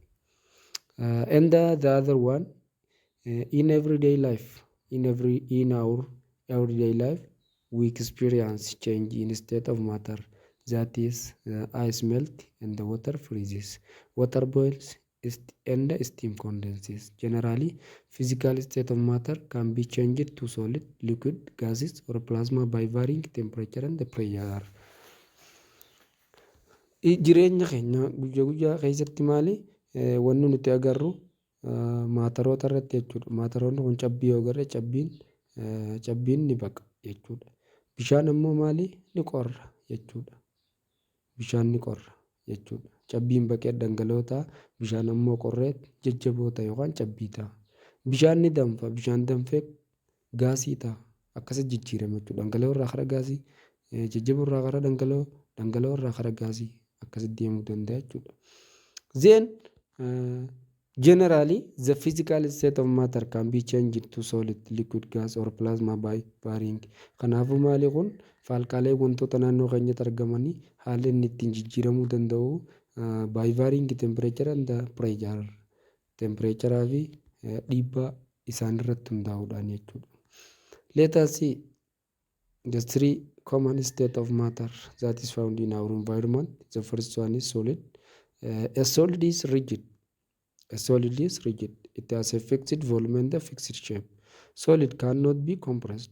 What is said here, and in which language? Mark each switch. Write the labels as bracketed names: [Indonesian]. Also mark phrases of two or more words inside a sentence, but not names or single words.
[English] And the other one, in everyday life, in our everyday life, we experience change in state of matter. That is, ice melt and the water freezes. Water boils and steam condenses. Generally, physical state of matter can be changed to solid, liquid, gases, or plasma by varying temperature and pressure. [Oromo] Jireenya keenya guyyaa guyyaa keessatti maali wanni nuti agarru maataroota irratti jechuudha. Maataroonni kun cabbii yoo agarre cabbiin ni baqa jechuudha. Bishaan ammoo maali ni qorra jechuudha. Bishaan ni qorra jechuudha. Cabbiin baqee dhangala'oo ta'a. Bishaan ammoo qorreet jajjaboo ta'a yookaan cabbii ta'a. Bishaan ni danfa. Bishaan danfee gaasii ta'a. Akkasii jijjiirama jechuudha. Dhangala'oo irraa gara gaasii, jajjaboo irraa gara dhangala'oo, dhangala'oo irraa gara gaasii akkasitti deemuu danda'a jechuudha. [English] Then generally the physical state of matter can be changed to solid, liquid, gas or plasma by varying. [Oromo] Kanaafuu maali kun faalkaalee wantoota naannoo keenyatti argamanii haalli inni ittiin jijjiiramuu danda'u [English] by varying temperature and pressure. [Oromo] Temperaturaa fi dhiibbaa isaan irratti hundaa'uudhaan jechuudha. [English] Let us see the three common state of matter that is found in our environment. The first one is solid. A solid is rigid. A solid is rigid. It has a fixed volume and a fixed shape. Solid cannot be compressed.